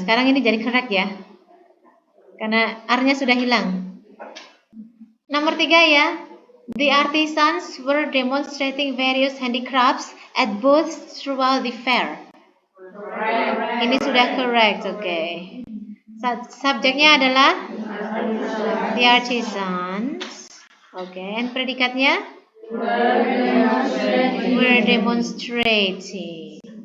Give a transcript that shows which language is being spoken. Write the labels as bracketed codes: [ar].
[id] Sekarang ini jadi correct ya. Karena R-nya sudah hilang. Nomor 3 ya. [en] The artisans were demonstrating various handicrafts at booths throughout the fair. [id] Ini sudah correct, oke. Subjeknya adalah [en] the artisans. [id] Oke, and predikatnya [en] were demonstrating.